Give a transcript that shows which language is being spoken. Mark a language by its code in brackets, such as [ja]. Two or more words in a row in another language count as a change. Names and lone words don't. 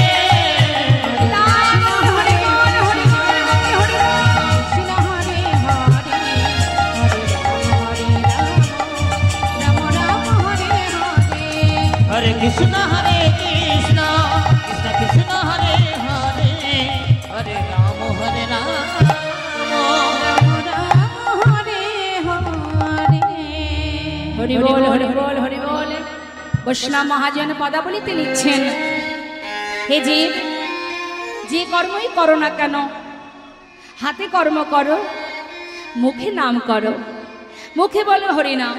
[sa] Hare Krishna Krishna Krishna Krishna Hare Hare Hare Rama [bn] হরি বল হরি বল হরি বল। বৈষ্ণব মহাজন পদাবলিতে লিখছেন, হে জীব, যে কর্মই করো না কেন, হাতে কর্ম করো, মুখে নাম করো, মুখে বলো হরিনাম।